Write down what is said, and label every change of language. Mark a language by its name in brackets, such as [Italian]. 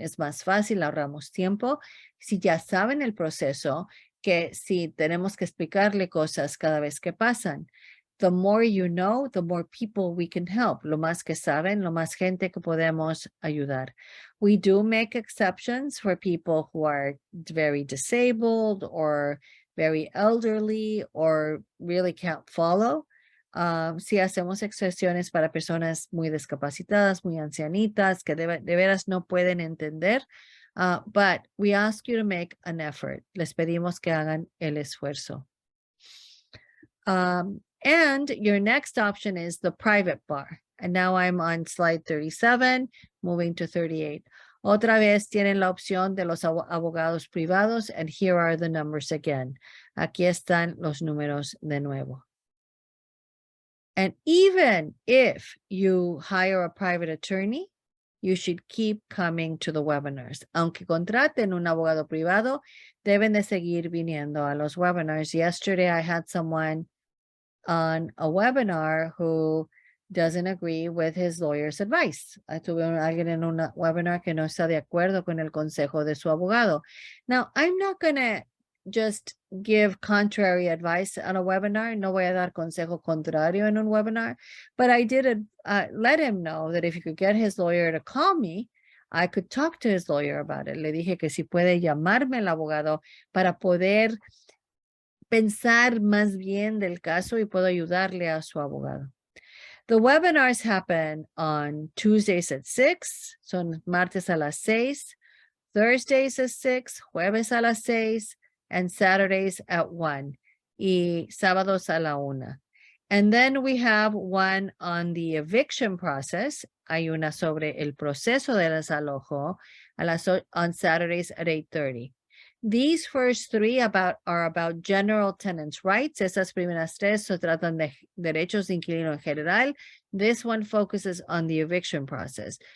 [Spanish] Es más fácil, ahorramos tiempo si ya saben el proceso que si tenemos que explicarle cosas cada vez que pasan. [English] The more you know, the more people we can help. [Spanish] Lo más que saben, lo más gente que podemos ayudar. [English] We do make exceptions for people who are very disabled or very elderly or really can't follow. [Spanish] Si hacemos excepciones para personas muy discapacitadas, muy ancianitas, que de veras no pueden entender, [English] but we ask you to make an effort. [Spanish] Les pedimos que hagan el esfuerzo. [English] And your next option is the private bar. And now I'm on slide 37, moving to 38. [Spanish] Otra vez tienen la opción de los abogados privados, [English] and here are the numbers again. [Spanish] Aquí están los números de nuevo. [English] And even if you hire a private attorney, you should keep coming to the webinars. [Spanish] Aunque contraten un abogado privado, deben de seguir viniendo a los webinars. [English] Yesterday, I had someone on a webinar who doesn't agree with his lawyer's advice. [Spanish] Tuve alguien en un webinar que no está de acuerdo con el consejo de su abogado. [English] Now, I'm not going to just give contrary advice on a webinar. [Spanish] No voy a dar consejo contrario en un webinar, [English] but I did let him know that if he could get his lawyer to call me, I could talk to his lawyer about it. [Spanish] Le dije que si puede llamarme el abogado para poder pensar más bien del caso y puedo ayudarle a su abogado. [English] The webinars happen on Tuesdays at 6, [Spanish] son martes a las 6, [English] Thursdays at 6, [Spanish] jueves a las 6, [English] and Saturdays at 1, [Spanish] y sábados a la 1. [English] And then we have one on the eviction process. [Spanish] Hay una sobre el proceso de desalojo [English] on Saturdays at 8:30. These first three are about general tenants' rights. [Spanish] Esas primeras tres se tratan de derechos de inquilino en general. [English] This one focuses on the eviction process.